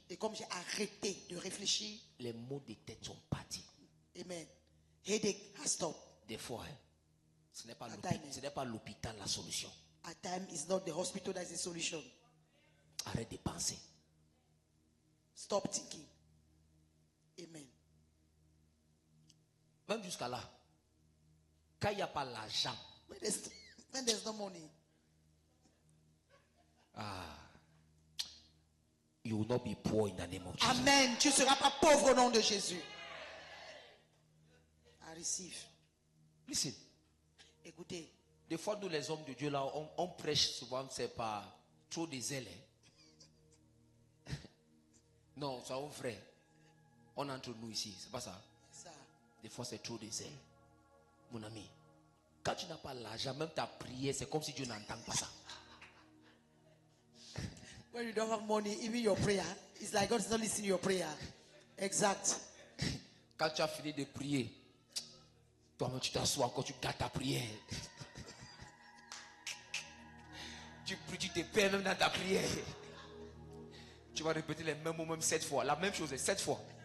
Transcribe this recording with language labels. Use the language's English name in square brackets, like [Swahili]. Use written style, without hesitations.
[French] Et comme j'ai arrêté de réfléchir, les mots de tête sont partis. [English] amen, headache has stopped. [French] Des fois, ce n'est pas Attends, ce n'est pas l'hôpital la solution. [English] At time is not the hospital that is the solution. [French] Arrête de penser. [English] Stop thinking. Amen. [French] Même jusqu'à là, quand il n'y a pas l'argent, [English] When there's no money, you will not be poor in the name of Jesus. [French] amen, tu ne seras pas pauvre au nom de Jésus. [English] I receive. Listen, [French] Écoutez, des fois, nous les hommes de Dieu, là, on prêche souvent, c'est pas trop de zèle. Hein. Non, soyons vrais. On est entre nous ici, c'est pas ça. ça, Des fois, c'est trop de zèle. Mon ami, quand tu n'as pas l'argent, même ta prière, c'est comme si Dieu n'entend pas ça. [English] when you don't have money, even your prayer, it's like God is not listening to your prayer. [French] Exact. Quand tu as fini de prier, toi-même tu t'assois encore, tu gardes ta prière. Tu pries, tu te perds même dans ta prière. Tu vas répéter les mêmes mots même 7 fois. La même chose, 7 fois.